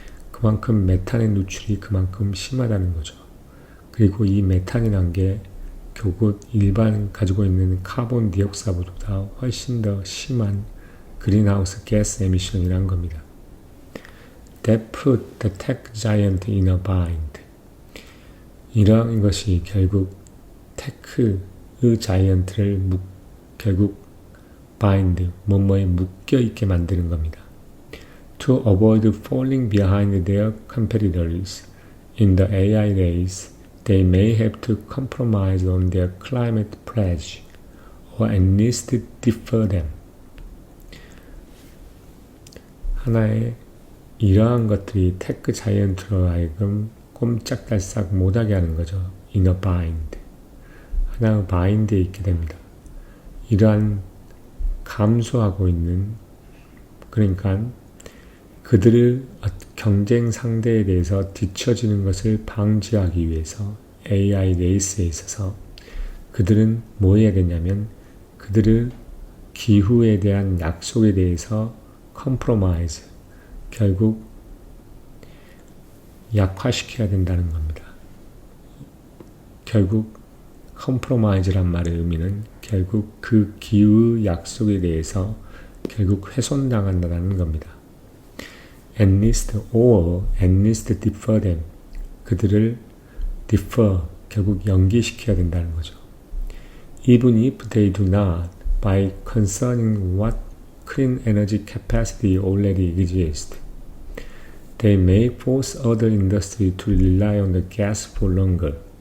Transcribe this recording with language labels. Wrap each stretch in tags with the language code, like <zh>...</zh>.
<ko>그만큼 메탄의 누출이 그만큼 심하다는 거죠. 그리고 이 메탄이란 게 결국 일반 가지고 있는 카본 디옥사이드보다 훨씬 더 심한 그린하우스 가스 에미션이란 겁니다.</ko> <en>That put the tech giant in a bind.</en> <ko>이러한 것이 결국 테크의 자이언트를 결국 bind, 뭐뭐에 묶여있게 만드는 겁니다.</ko> <en>To avoid falling behind their competitors in the AI race, they may have to compromise on their climate pledge, or at least defer them.</en> <ko>하나의 이러한 것들이 테크 자이언트로 하여금 꼼짝달싹 못하게 하는 거죠.</ko> <en>In a bind.</en> <ko>하나의 바인드에 있게 됩니다. 이러한 감소하고 있는, 그러니까 그들의 경쟁 상대에 대해서 뒤처지는 것을 방지하기 위해서 AI 레이스에 있어서 그들은 뭐 해야 되냐면 그들의 기후에 대한 약속에 대해서 컴프로마이즈, 결국 약화시켜야 된다는 겁니다. 결국 컴프로마이즈란 말의 의미는 결국 그 기후의 약속에 대해서 결국 훼손당한다는 겁니다.</ko> <en>enlist or enlist defer them.</en> <ko>그들을 defer, 결국 연기시켜야 된다는 거죠.</ko> <en>Even if they do not, by concerning what clean energy capacity already exists, they may force other industry to rely on the gas for longer.</en>